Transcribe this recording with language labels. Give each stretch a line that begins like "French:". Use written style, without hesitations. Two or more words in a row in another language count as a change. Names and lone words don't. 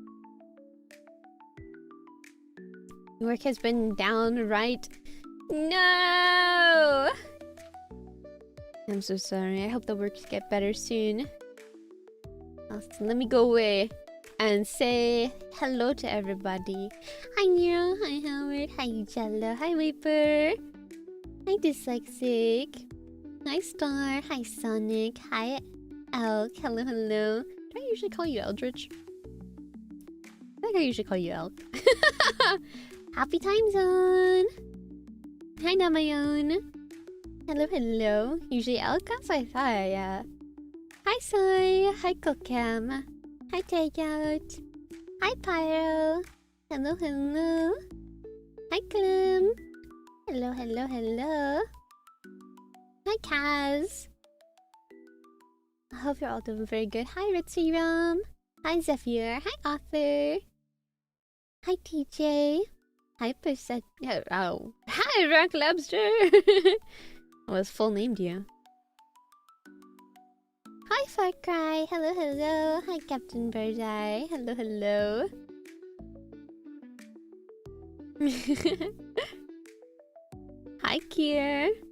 English: Work has been downright... No! I'm so sorry. I hope the works get better soon. Let me go away and say hello to everybody. Hi Nero, hi Howard, hi Jello, hi Waper. Hi Dyslexic. Hi Star. Hi Sonic. Hi Elk. Hello, hello. Do I usually call you Eldritch? I think I usually call you Elk. Happy time zone. Hi Namayon. Hello, hello. Usually Elk? That's what I thought, yeah. Hi Soy. Hi Kokam. Hi Takeout. Hi Pyro. Hello, hello. Hi Clem. Hello, hello, hello. Hi, Kaz. I hope you're all doing very good. Hi, Ritzy Rum. Hi, Zephyr. Hi, Arthur. Hi, TJ. Hi, Percent. Oh. Hi, Rock Lobster. What was full named you? Hi, Far Cry. Hello, hello. Hi, Captain Birdeye. Hello, hello. Hi, Kier.